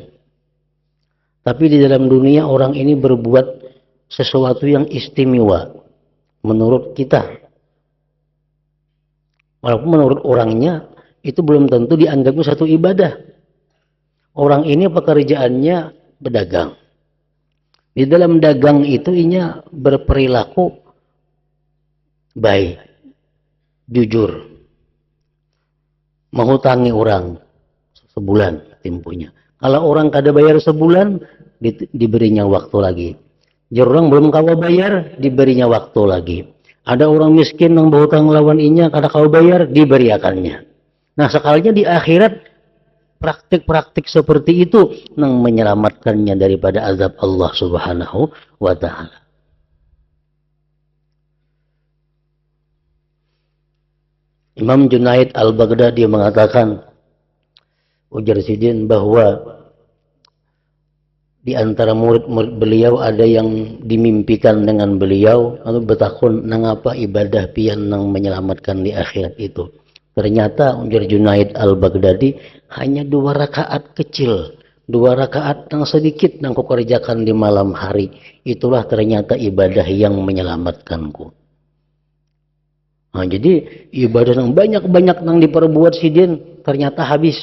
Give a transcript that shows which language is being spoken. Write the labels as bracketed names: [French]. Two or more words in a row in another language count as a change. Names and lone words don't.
[Indonesian] Tapi di dalam dunia orang ini berbuat sesuatu yang istimewa menurut kita. Walaupun menurut orangnya itu belum tentu dianggapnya satu ibadah. Orang ini pekerjaannya berdagang. Di dalam dagang itu inya berperilaku baik, jujur, menghutangi orang sebulan temponya. Kalau orang kada bayar sebulan, diberinya waktu lagi. Jika orang belum kawa bayar, diberinya waktu lagi. Ada orang miskin yang berhutang [Banjar] lawan inya, kada kawa [Indonesian] bayar, diberiakannya. Nah, sekalinya di akhirat praktik-praktik seperti itu yang menyelamatkannya daripada azab Allah Subhanahu wa ta'ala. Imam Junaid Al-Baghdadi mengatakan, ujar Sidin, bahwa Di antara murid-murid beliau ada yang dimimpikan dengan beliau, lalu [Banjar] bertakun, nangapa [Indonesian] ibadah pian nang menyelamatkan di akhirat itu. Ternyata ujar Junaid al-Baghdadi hanya 2 rakaat kecil, 2 rakaat yang sedikit yang kau kerjakan di malam hari. Itulah ternyata ibadah yang menyelamatkanku. Nah, jadi ibadah yang banyak-banyak yang diperbuat sidin ternyata habis.